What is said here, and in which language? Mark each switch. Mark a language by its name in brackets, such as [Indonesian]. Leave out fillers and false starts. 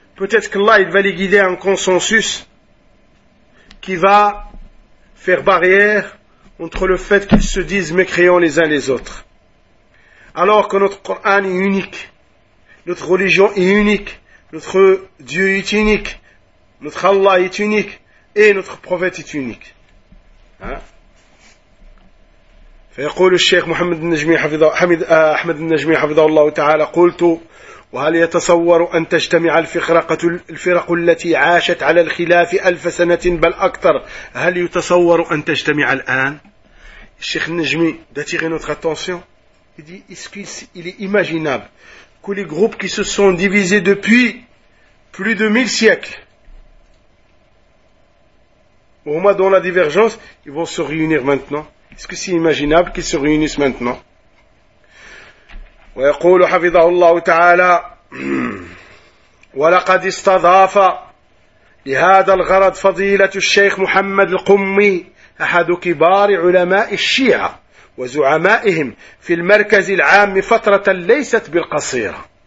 [French] Peut-être que là, il va les guider à un consensus qui va faire barrière entre le fait qu'ils se disent mécréants les uns les autres. Alors que notre Coran est unique, notre religion est unique, notre Dieu est unique, notre Allah est unique et notre prophète est unique. Hein? [Arabic] فيقول الشيخ محمد النجمي حفظه حمد أحمد النجمي حفظه الله تعالى قلت وهل يتصور أن تجتمع الفرق التي عاشت على الخلاف ألف سنة بل أكثر هل يتصور أن تجتمع الآن الشيخ النجمي [French] d'attirer notre attention il dit il est imaginable que les groupes qui se sont divisés depuis plus de 1000 siècles au moins dans la divergence ils vont se réunir maintenant. Est-ce que c'est imaginable qu'ils se réunissent maintenant? [Arabic] ويقول حفظه الله تعالى ولقد استضاف لهذا الغرض فضيلة الشيخ محمد القمي أحد كبار علماء الشيعة وزعمائهم في المركز العام فترة ليست بالقصيرة